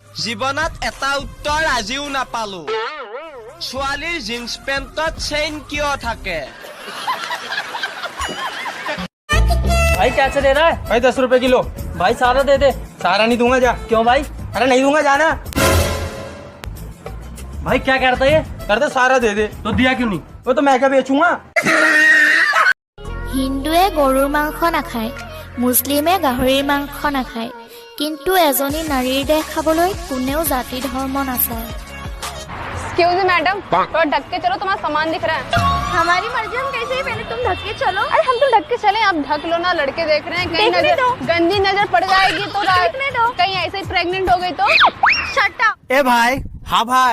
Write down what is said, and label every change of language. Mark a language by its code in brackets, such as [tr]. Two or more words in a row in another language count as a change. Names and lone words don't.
[as] জীৱনত এটা উত্তৰ আজিও নাপালো ছোৱালীৰ জিন্স পেণ্টত চেইন কিয় থাকে [hi] भाई कैसे दे रहा है? भाई 10 रुपए किलो। भाई सारा दे दे। सारा नहीं दूंगा, जा। क्यों भाई? अरे नहीं दूंगा, जाना। भाई क्या करता है ये? करते सारा दे दे। तो दिया क्यों नहीं? वो तो मैं क्या बेचूंगा। [as] হিন্দুৱে গৰুৰ মাংস নাখায় মুছলিমে গাহৰিৰ মাংস নাখায় কিন্তু এজনী নাৰীৰ দেহ খাবলৈ কোনেও জাতি ধৰ্ম নাচায় [en] excuse me madam [hi] थोड़ा ढक के चलो तुम्हारा सामान दिख रहा है हमारी मर्जी हम कैसे ही पहले तुम ढक के चलो अरे हम तो ढक के चले आप ढक लो ना लड़के देख रहे हैं कहीं नजर गंदी नजर पड़ जाएगी तो कहीं ऐसे ही प्रेग्नेंट हो गई तो [en] shut up [hi] ए भाई हाँ भाई